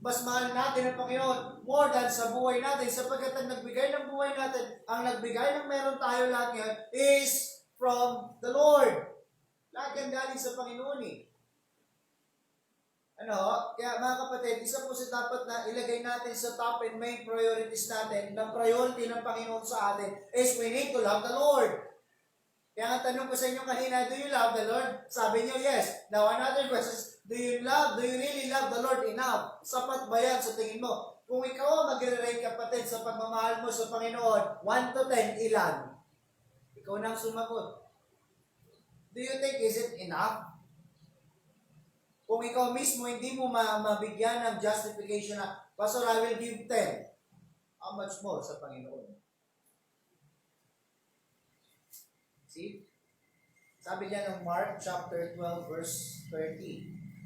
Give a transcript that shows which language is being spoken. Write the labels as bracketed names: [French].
[Filipino] Mas mahal natin ang Panginoon more than sa buhay natin. Sapagkat ang nagbigay ng buhay natin, ang nagbigay ng meron tayo lahat ngayon [English] is from the Lord. [Filipino] Lahat yan galing sa Panginoon eh. Kaya mga kapatid, isa po sa dapat na ilagay natin sa top and main priorities natin, ng priority ng Panginoon sa atin, [English] is we need to love the Lord. [Filipino] Kaya nga tanong ko sa inyo kanina, [English] do you love the Lord? [Filipino] Sabi niyo, yes. [English] Now another question is, do you really love the Lord enough? [Filipino] Sapat ba yan sa tingin mo? Kung ikaw ang magre-rate kapatid sa pagmamahal mo sa Panginoon, 1 to 10, ilan? Ikaw nang sumagot. [English] Do you think, is it enough? [Filipino] Kung ikaw mismo hindi mo mabigyan ng justification na, Pastor, [English] I will give 10. How much more sa Panginoon? [Filipino] See? Sabi niya ng Mark chapter 12 verse 30.